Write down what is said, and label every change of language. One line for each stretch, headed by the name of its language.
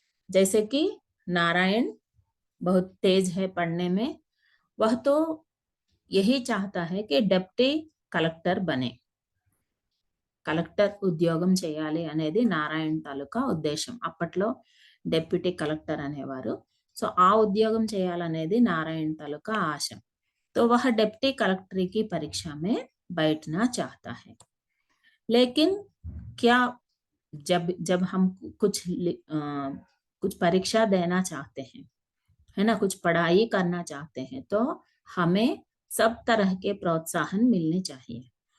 Hindi: जैसे कि नारायण बहुत तेज है पढ़ने में, वह तो यही चाहता है कि डिप्टी कलेक्टर बने,
Telugu: కలెక్టర్ ఉద్యోగం చేయాలి అనేది నారాయణ తాలూకా ఉద్దేశం। అప్పట్లో డిప్యూటీ కలెక్టర్ అనేవారు। సో ఆ ఉద్యోగం చేయాలనేది నారాయణ తాలూకా ఆశ।
Hindi: तो वह डिप्टी कलेक्टरी की परीक्षा में बैठना चाहता है। लेकिन क्या जब जब हम कुछ कुछ परीक्षा देना चाहते हैं, है ना, कुछ पढ़ाई करना चाहते हैं, तो हमें सब तरह के प्रोत्साहन मिलने चाहिए।